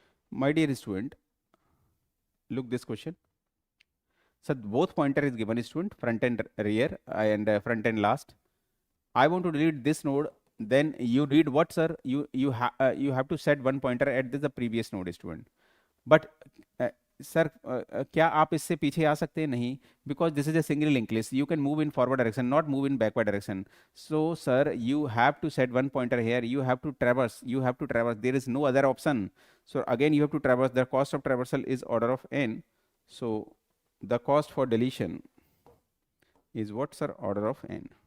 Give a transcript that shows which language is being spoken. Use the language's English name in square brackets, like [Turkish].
[English] My dear student, look this question. So both pointer is given, student, front and rear and front and last. I want to delete this node. Then you read what, sir? You have to set one pointer at the previous node, student. But [Hindi] sir क्या आप इससे पीछे आ सकते हैं? नहीं, [English] Because this is a single linked list. You can move in forward direction, not move in backward direction. So sir, you have to set one pointer here. You have to traverse. There is no other option. So again you have to traverse. The cost of traversal is order of n. So the cost for deletion is what, sir? Order of n.